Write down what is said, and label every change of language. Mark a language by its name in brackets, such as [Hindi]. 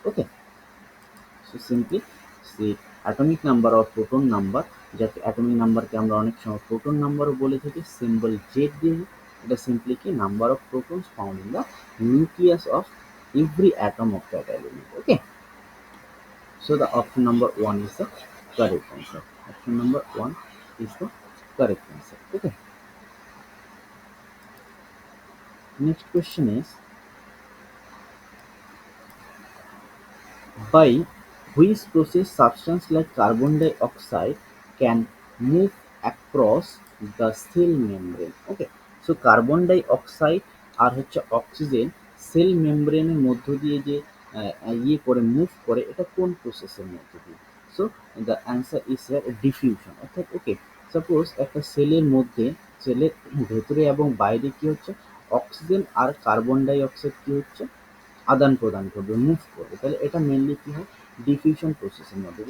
[Bangla] Okay, so simply say atomic number or proton number, যাকে atomic নাম্বারকে আমরা অনেক সময় প্রোটন নাম্বারও বলে থাকি, সিম্বল জেড দিয়ে, এটা সিম্পলি কি, [English] Number of protons found in the nucleus of every atom of that element। Okay, so the option number 1 is the correct answer। Option number 1 is the correct answer। Okay, next question is, by which process substance like carbon dioxide can move across the cell membrane। Okay, so carbon dioxide [Bangla] আর হচ্ছে oxygen sell মেমব্রেনের মধ্য দিয়ে যে করে move করে, এটা কোন প্রসেসের মধ্য দিয়ে? [English] So the answer is here diffusion. [Bangla] অর্থাৎ ওকে, সাপোজ একটা সেলের মধ্যে, সেলের ভেতরে এবং বাইরে কি হচ্ছে, অক্সিজেন আর কার্বন ডাই অক্সাইড কি হচ্ছে, আদান প্রদান করবে, মুভ করবে, তাহলে এটা মেনলি কি হয়, ডিফিউশন প্রসেসের মধ্যে।